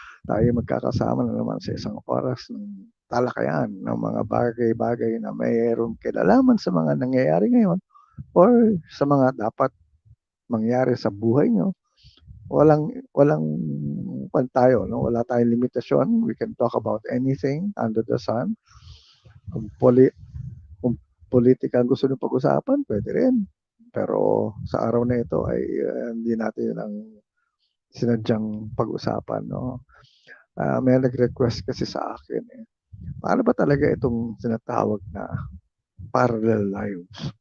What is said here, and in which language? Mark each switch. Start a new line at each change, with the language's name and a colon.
Filipino: Tayo magkakasama na naman sa isang oras ng talakayan ng mga bagay-bagay na mayroong kinalaman sa mga nangyayari ngayon or sa mga dapat mangyari sa buhay nyo. Walang pantayo, no? Wala tayong limitasyon.
English: We can talk about anything under the sun.
Filipino: Kung kung politika ang gusto nyo pag-usapan, pwede rin. Pero sa araw na ito ay hindi natin yun ang sinadyang pag-usapan. No? May nag-request kasi sa akin. Paano ba talaga itong sinatawag na parallel lives?